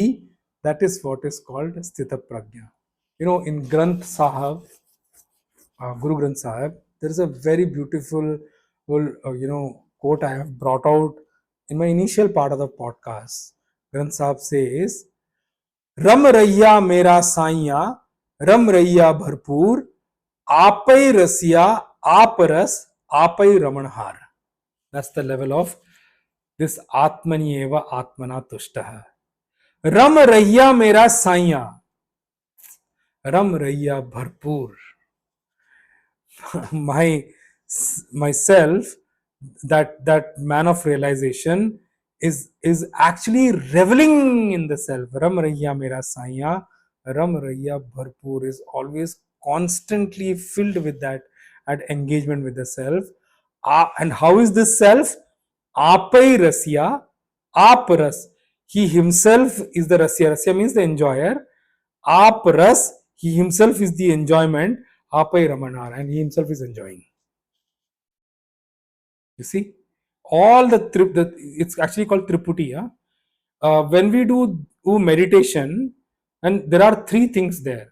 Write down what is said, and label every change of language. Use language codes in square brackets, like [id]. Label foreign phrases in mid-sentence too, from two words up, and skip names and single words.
[en] That is what is called [sa] स्थित प्रज्ञ. [en] In Granth Sahib, Guru Granth Sahib, there is a very beautiful, quote I have brought out in my initial part of the podcast. Granth Sahib says, [pa] "ਰਾਮ ਰਈਆ ਮੇਰਾ ਸਈਆ, ਰਾਮ ਰਈਆ ਭਰਪੂਰ, ਆਪੈ ਰਸੀਆ, ਆਪਰਸ, ਆਪੈ ਰਮਣਹਾਰ." [en] That's the level of this [sa] आत्मनि एव आत्मना तुष्टः. [pa] ਰਾਮ ਰਈਆ ਮੇਰਾ ਸਈਆ, ਰਾਮ ਰਈਆ ਭਰਪੂਰ. [en] my myself, that man of realization is actually reveling in the self. [pa] ਰਾਮ ਰਈਆ ਮੇਰਾ ਸਈਆ, ਰਾਮ ਰਈਆ ਭਰਪੂਰ, [en] is always constantly filled with that at engagement with the self. And how is this self? [pa] ਆਪੈ ਰਸੀਆ, ਆਪਰਸ, [en] he himself is the rasya. Rasya means the enjoyer. Aparas, he himself is the enjoyment. [pa] ਆਪੈ ਰਮਣਹਾਰ, [en] and he himself is enjoying. You see, all it's actually called triputi. When we do meditation, and there are three things there.